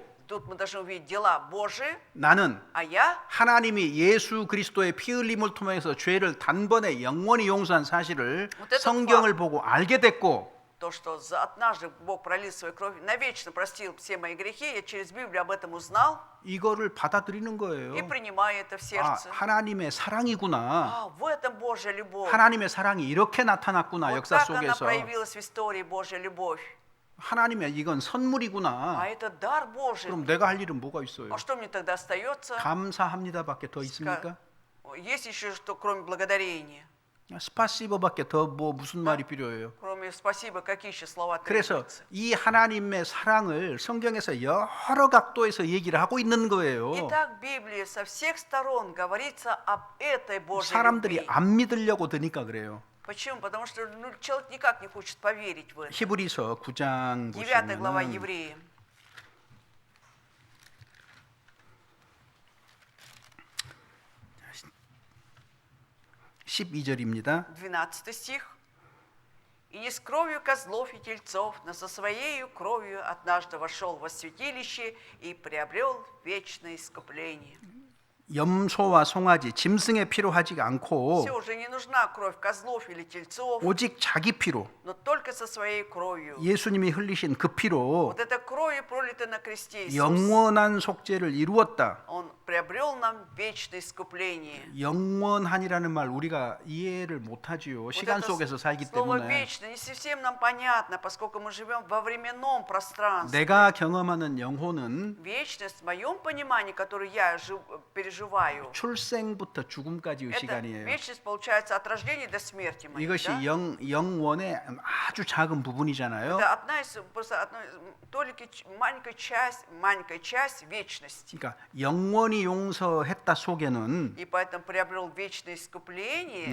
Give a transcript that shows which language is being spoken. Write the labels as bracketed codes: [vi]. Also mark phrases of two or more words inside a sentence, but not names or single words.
[ru] Тут мы должны увидеть дела Божьи, [ko] 나는 [ru] а я [ko] 하나님이 예수 그리스도의 피 흘림을 통해서 죄를 단번에 영원히 용서한 사실을 [ru] Вот это [ko] 성경을 보고 알게 됐고 [ru] то, что однажды Бог пролил свою кровь, навечно простил все мои грехи, я через Библию об этом узнал [ko] 이거를 받아들이는 거예요. [ru] и принимаю это в [ko] 아, [ru] сердце. [ko] 하나님의 사랑이구나. [ru] А, в этом Божья любовь. [ko] 하나님의 사랑이 이렇게 나타났구나. [ru] Вот [ko] 역사 [ru] так она [ko] 속에서. [ru] проявилась в истории, Божья любовь. [ko] 하나님의 이건 [ru] А [ko] 선물이구나. [ru] это дар Божий. [ko] 그럼 내가 할 일은 뭐가 있어요? [ru] А что мне тогда остается? [ko] 감사합니다밖에 더 있습니까? [ru] Есть еще что, кроме благодарения? [ko] 스파시버밖에 더 뭐 무슨 말이 필요해요? [ru] Кроме спасибо, какие еще слова [ko] 그래서 [ru] требуются? [ko] 이 하나님의 사랑을 성경에서 여러 각도에서 얘기를 하고 있는 거예요. [ru] Итак, в Библии со всех сторон говорится об этой Божьей [ko] 사람들이 [ru] любви. [ko] 안 믿으려고 드니까 그래요. [ru] Почему? Потому что человек никак не хочет поверить в это. [ko] 히브리서 9장 [ru] 9 глава [ko] 보시면 [ru] Евреям. [ko] 12절입니다. [ru] 12 стих. «И не с кровью козлов и тельцов, но со своею кровью однажды вошел во святилище и приобрел вечное искупление». [ko] 염소와 송아지, 짐승의 피로 하지 않고 [ru] Все, уже не нужна кровь козлов или тельцов, [ko] 오직 자기 피로 [ru] но только со своей кровью. [ko] 예수님이 흘리신 그 피로 [ru] Вот эта кровь, пролитая на кресте Иисус, [ko] 영원한 속죄를 이루었다. [ru] Он приобрел нам вечное искупление. [ko] 영원한이라는 말 우리가 이해를 못하지요. [ru] Вот [ko] 시간 [ru] это [ko] 속에서 살기 [ru] слово [ko] 때문에 [ru] «вечно» не совсем нам понятно, поскольку мы живем во временном пространстве. [ko] 내가 경험하는 영혼은 [ru] Вечность, в моем понимании, которую я переживаю, [ko] 출생부터 죽음까지의 [ru] это [ko] 시간이에요. [ru] вечность получается от рождения до смерти моей. [ko] 이것이 [ru] Да? [ko] 영원의 아주 작은 부분이잖아요. [ru] Это одна из, просто одна, только маленькая часть вечности. [ko] 그러니까 영원히 용서했다 속에는 [ru] И поэтому приобрел вечное искупление.